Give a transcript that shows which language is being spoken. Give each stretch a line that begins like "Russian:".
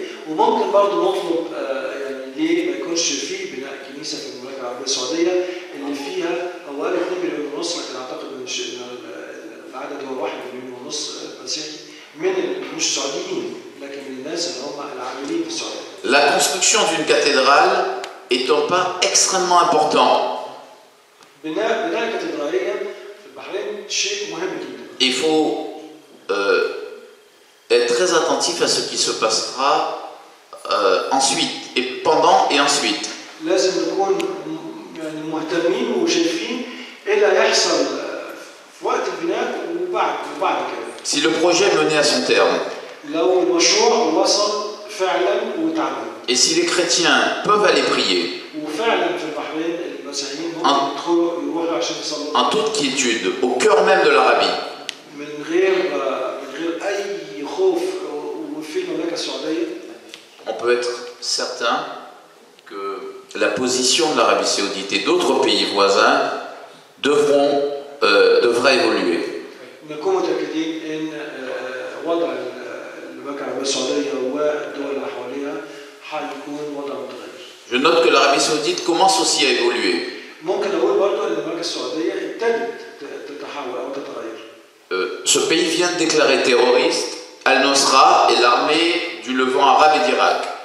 Arabic: وممكن برضه نطلب ليه ما يكونش في بناء كنيسه في المملكه العربيه السعوديه اللي فيها حوالي 2,5 مليون، لكن اعتقد ان العدد هو 1.5 مليون مسيحي من مش سعوديين لكن من الناس اللي هم العاملين في السعوديه.
French: La construction d'une cathédrale est un pas extrêmement important.
Arabic: بناء الكاتدرائيه في البحرين شيء مهم جدا.
French: Il faut être très attentif à ce qui se passera ensuite, et pendant et ensuite.
Arabic: لازم نكون يعني مهتمين وشايفين ايه اللي هيحصل في وقت البناء وبعد كده.
French: Si le projet est mené à son terme,
Arabic: لو المشروع وصل فعلا وتعمل.
French: et si les chrétiens peuvent aller prier
Arabic: وفعلا في البحرين المسيحيين ممكن يدخلوا يروحوا عشان يصلوا.
French: en toute quiétude, au cœur même de l'Arabie.
Arabic: من غير اي خوف وفي المملكه السعوديه.
French: On peut être certain que la position de l'Arabie Saoudite et d'autres pays voisins devra évoluer.
Arabic: نكون متاكدين ان وضع المملكه العربيه السعوديه والدول اللي حواليها حيكون وضع متغير.
French: Je note que l'Arabie Saoudite commence aussi à évoluer.
Arabic: ممكن اقول برضه ان المملكه السعوديه ابتدت تتحول او تتغير.
French: Ce pays vient de déclarer terroriste Al-Nosra et l'armée du Levant arabe et d'Irak.